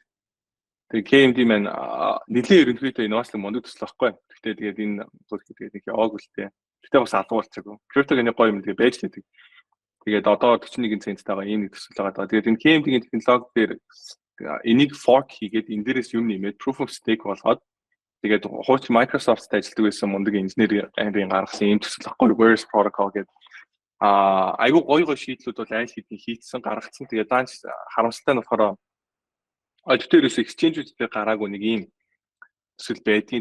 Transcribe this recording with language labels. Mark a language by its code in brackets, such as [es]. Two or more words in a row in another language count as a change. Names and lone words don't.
[mn] Тэгээд KMD маань нэлээд ерөнхийдөө инновацлог мундаг төсөл байхгүй. Гэхдээ тэгээд энэ зүйлс тэгээд нэг яваагүй л дээ. Гэхдээ бас алга болчихгүй. Crypto-гийн нэг гоё юм тэгээд байж лээдэг. Тэгээд одоо 41 центтайгаа ийм нэг төсөл байгаа. Тэгээд энэ KMD-гийн технологи дээр энийг fork хийгээд энэ дээрээс юм нэмээд [en] proof of stake [mn] болгоод тэгээд хуучин Microsoft-тай ажилладаг байсан мундаг инженерийн гаргасан ийм төсөл ахгүй Verse protocol гэдэг айгуу гоё шийдлүүд бол айл хэдийн хийцсэн гаргацсан. Тэгээд даанч харамсалтай нь болохоор аудиторээс exchange-үүдтэй гараагүй нэг ийм төсөл байдгийн.